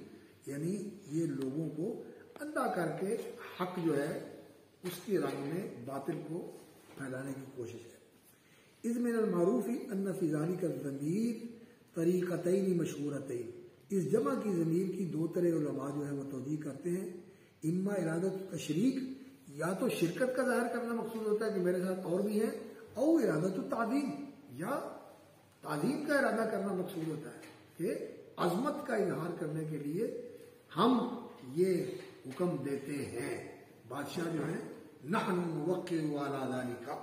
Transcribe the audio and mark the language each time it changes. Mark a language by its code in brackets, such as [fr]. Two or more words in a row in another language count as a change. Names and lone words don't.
[ur] یعنی یہ لوگوں کو اندھا کر کے حق جو ہے اس کی رنگ میں باطل کو پھیلانے کی کوشش ہے. [ar] اذ من المعروف ان فی ذلک الضمیر طریقتین مشہورتین. [ur] اس جمع کی ضمیر کی دو طرح علماء جو ہے وہ توجیہ کرتے ہیں. [ar] اما ارادت تشریک، [ur] یا تو شرکت کا ظاہر کرنا مقصود ہوتا ہے کہ میرے ساتھ اور بھی ہیں، [ar] او ارادت تعظیم، [ur] یا تعظیم کا ارادہ کرنا مقصود ہوتا ہے کہ عظمت کا اظہار کرنے کے لیے ہم یہ حکم دیتے ہیں. بادشاہ جو ہیں [ar] نحن نوقع علی ذلک.